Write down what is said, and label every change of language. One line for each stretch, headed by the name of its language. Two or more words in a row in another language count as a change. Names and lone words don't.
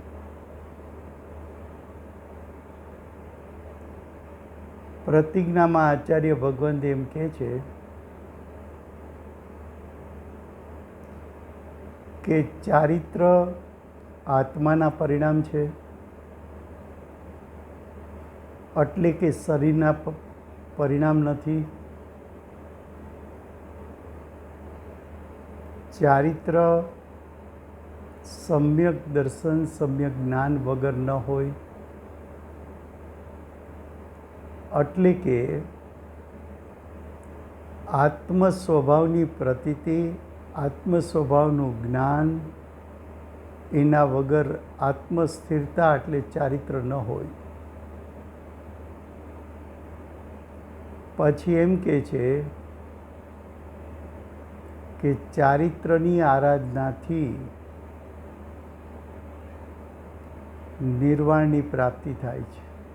Gujarati: પ્રતિજ્ઞામાં આચાર્ય ભગવંત એમ કહે છે કે ચારિત્ર આત્માના પરિણામ છે, એટલે કે શરીરના પરિણામ નથી। ચારિત્ર સમ્યક દર્શન સમ્યક જ્ઞાન વગર ન હોય, એટલે કે આત્મ સ્વભાવની પ્રતીતિ આત્મ स्वभावનું જ્ઞાન એના વગર આત્મસ્થિરતા એટલે ચારિત્ર ન હોય। પછી એમ કહે છે કે ચારિત્રની આરાધનાથી નિર્વાણની પ્રાપ્તિ થાય છે।